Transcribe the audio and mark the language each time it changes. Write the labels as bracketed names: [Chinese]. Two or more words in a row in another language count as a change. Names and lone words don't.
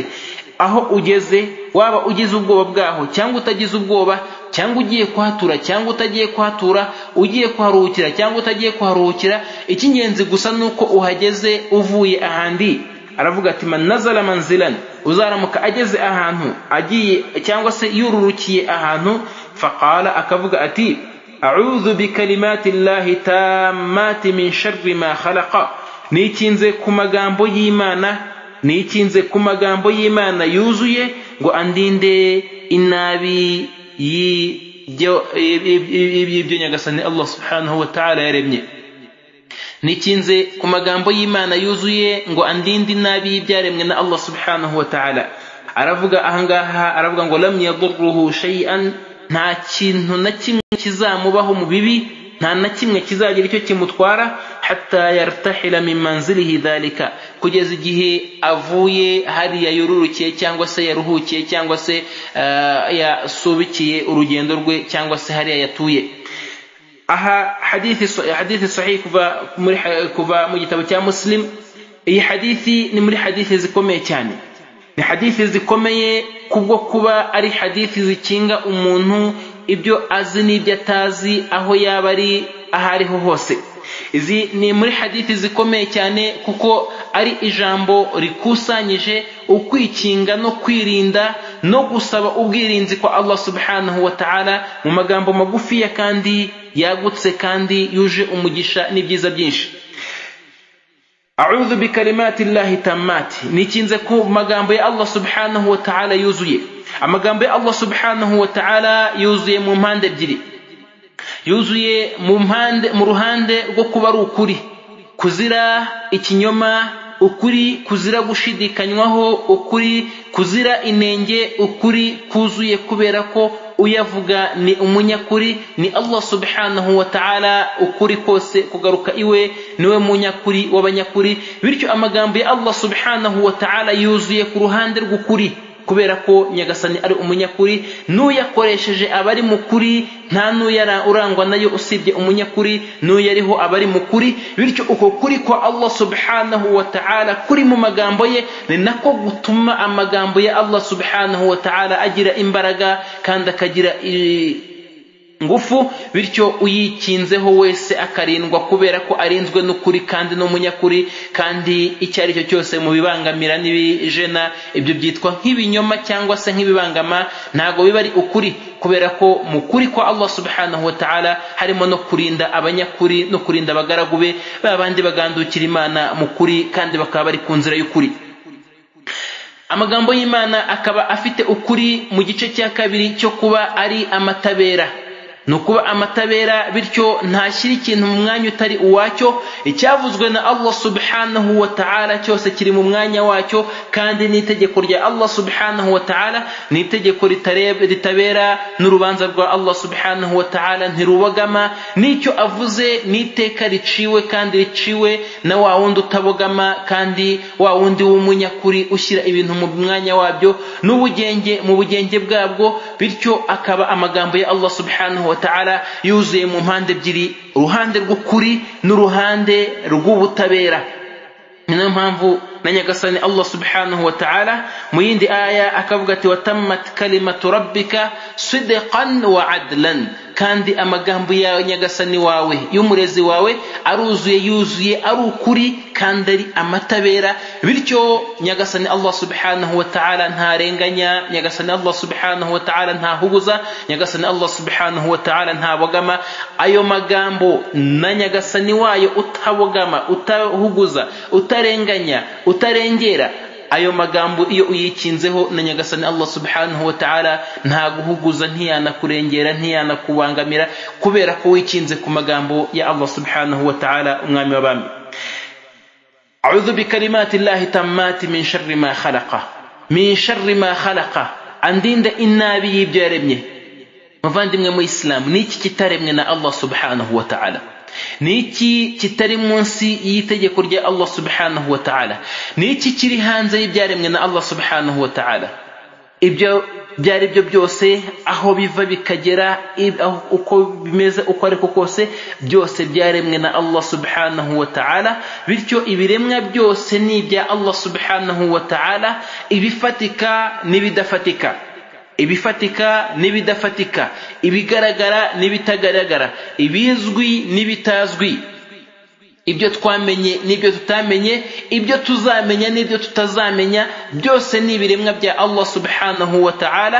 [Kinyarwanda] Aho ugeze, waba ugize ubwoba bwaho cyangwa utagize ubwoba, cyangwa ugiye kuhatura cyangwa utagiye kuhatura, ugiye kuharuhukira cyangwa utagiye kuharuhukira, icy'ingenzi gusa nuko uhageze uvuye ahandi. Aravuga ati [Arabic] من نزل منزلا, [Kinyarwanda] uzaramuka ageze ahantu agiye cyangwa se yururukiye ahantu, faqala, akavuga ati [Arabic] أعوذ بكلمات الله التامات من شر ما خلق, [Kinyarwanda] nikinze ku magambo y'Imana yuzuye ngo andinde inabi y'ibyo nyagasani Allah [Arabic] سبحانه وتعالى [Kinyarwanda] yaremye. Nikinze ku magambo y'Imana yuzuye ngo andinde inabi y'ibyaremwe na Allah [Arabic] سبحانه وتعالى. [Kinyarwanda] Aravuga ahangaha, aravuga ngo [Arabic] لم يضره شيء, [Kinyarwanda] nta kintu na kimwe kizamubaho mu bibi, nta na kimwe kizagira icyo kimutwara, [Arabic] حتى يرتحل من منزله ذلك, [Kinyarwanda] kugeza igihe avuye hariya yururukiye cyangwa se yaruhukiye cyangwa se yasubikiye urugendo rwe cyangwa se hariya yatuye. Aha hadithi sahih kuva mu gitabo cya Muslim. Iyi hadithi ni muri hadithi zikomeye cyane, ni hadithi zikomeye kubwo kuba ari hadithi zikinga umuntu ibyo azi n'ibyo atazi, aho yaba ari ahariho hose. Izi ni muri hadithi zikomeye cyane kuko ari ijambo rikusanyije ukwikinga no kwirinda no gusaba ubwirinzi kwa Allah [Arabic] سبحانه وتعالى [Kinyarwanda] mu magambo magufiya kandi yagutse kandi yuje umugisha n'ibyiza byinshi. [Arabic] أعوذ بكلمات الله التامات, [Kinyarwanda] nikinze ku magambo ya Allah [Arabic] سبحانه وتعالى [Kinyarwanda] yuzuye. Amagambo ya Allah [Arabic] سبحانه وتعالى [Kinyarwanda] yuzuye mu mpande ebyiri, yuzuye mu ruhande rwo kuba ari ukuri kuzira ikinyoma, ukuri kuzira gushidikanywaho, ukuri kuzira inenge, ukuri kuzuye kubera ko uyavuga ni umunyakuri, ni Allah [Arabic] سبحانه وتعالى. [Kinyarwanda] Ukuri kose kugaruka iwe, niwe munyakuri w'abanyakuri. Bityo amagambo ya Allah [Arabic] سبحانه وتعالى [Kinyarwanda] yuzuye ku ruhande rw'ukuri kubera ko nyagasani ari umunyakuri, n'uyakoresheje abari mukuri, nta n'uyara urangwa nayo usibye umunyakuri, n'uyariho abari mukuri. Bityo uko kuri kwa Allah [Arabic] سبحانه وتعالى [Kinyarwanda] kuri mu magambo ye, ni nako gutuma amagambo ya Allah [Arabic] سبحانه وتعالى [Kinyarwanda] agira imbaraga kandi akagira ngufu. Bityo uyikinzeho wese akarindwa kubera ko arinzwe n'ukuri kandi n'umunyakuri, kandi icyo ari cyo cyose mu bibangamira n'ibijena, ibyo byitwa nk'ibinyoma cyangwa se nk'ibibangama, ntago biba ari ukuri, kubera ko mu kuri kwa Allah [Arabic] سبحانه وتعالى [Kinyarwanda] harimo no kurinda abanyakuri no kurinda abagaragu be, babandi bagandukira Imana mu kuri kandi bakaba bari ku nzira y'ukuri. amagambo y'Imana akaba afite ukuri mu gice cya kabiri cyo kuba ari amatabera, nukuba amatabera bityo ntashyira ikintu mu mwanya utari uwacyo. Icyavuzwe na Allah [Arabic] سبحانه وتعالى [Kinyarwanda] cyose kiri mu mwanya wacyo, kandi n'itegeko rya Allah [Arabic] سبحانه وتعالى [Kinyarwanda] ni itegeko ritabera, n'urubanza rwa Allah [Arabic] سبحانه وتعالى [Kinyarwanda] ntirubogama, n'icyo avuze n'iteka riciwe kandi riciwe na wa wundi utabogama kandi wa wundi w'umunyakuri ushyira ibintu mu mwanya wabyo n'ubugenge mu bugenge bwabwo. Bityo akaba amagambo ya Allah [Arabic] سبحانه وتعالى [Kinyarwanda] yuzuye mu mpande ebyiri, uruhande rw'ukuri n'uruhande rw'ubutabera. Niyo mpamvu na nyagasani Allah [Arabic] سبحانه وتعالى [Kinyarwanda] mu yindi aya akavuga ati [Arabic] وتمت كلمة ربك صدقا وعدلا, [Kinyarwanda] kandi amagambo ya nyagasani wawe y'umurezi wawe yuzuye ari ukuri kandi ari amatabera. Bityo nyagasani Allah [Arabic] سبحانه وتعالى [Kinyarwanda] ntarenganya, nyagasani Allah [Arabic] سبحانه وتعالى [Kinyarwanda] ntahuguza, nyagasani Allah [Arabic] سبحانه وتعالى [Kinyarwanda] ntabogama. Ayo magambo na nyagasani wayo utabogama, utahuguza, utarenganya, utarengera, ayo magambo iyo uyikinzeho na nyagasani Allah [Arabic] سبحانه وتعالى [Kinyarwanda] nta guhuguza, ntiyanakurengera, ntiyanakubangamira, kubera ko wikinze ku magambo ya Allah [Arabic] سبحانه وتعالى [Kinyarwanda] umwami w'abami. [Arabic] أعوذ بكلمات الله التامات من شر ما خلق، من شر ما خلق, [Kinyarwanda] andinda inabi y'ibyo yaremye. Muvandimwe mu Islam, niki kitaremwe na Allah [Arabic] سبحانه وتعالى? [Kinyarwanda] Niki kitari munsi y'itegeko rya Allah [Arabic] سبحانه وتعالى? [Kinyarwanda] Niki kiri hanze y'ibyaremwe na Allah [Arabic] سبحانه وتعالى? [Kinyarwanda] Ibyo byari byo byose, aho biva bikagera, uko bimeze uko ariko kose, byose byaremwe na Allah [Arabic] سبحانه وتعالى. [Kinyarwanda] Bityo ibiremwa byose ni ibya Allah [Arabic] سبحانه وتعالى, [Kinyarwanda] ibifatika n'ibidafatika, ibifatika n'ibidafatika, ibigaragara n'ibitagaragara, ibizwi n'ibitazwi, ibyo twamenye n'ibyo tutamenye, ibyo tuzamenya n'ibyo tutazamenya, byose ni ibiremwa bya Allah [Arabic] سبحانه وتعالى.